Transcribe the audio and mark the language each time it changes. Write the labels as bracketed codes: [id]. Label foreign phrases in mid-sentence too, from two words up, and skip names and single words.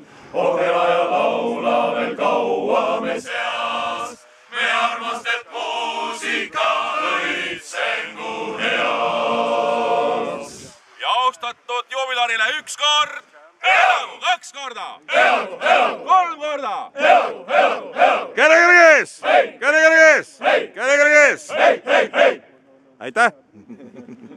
[et] Oh, ela ja laula veel kaua me seas. Me armastet muusika õitsengu heas. Ja austatud jubilarile üks kord, elagu, kaks korda, Elagu, elagu, kolm korda. elagu, elagu, elagu. Kere kees! Hei! Kere kees! Hei! Kere kees! Hei, hei, hei! Aitäh!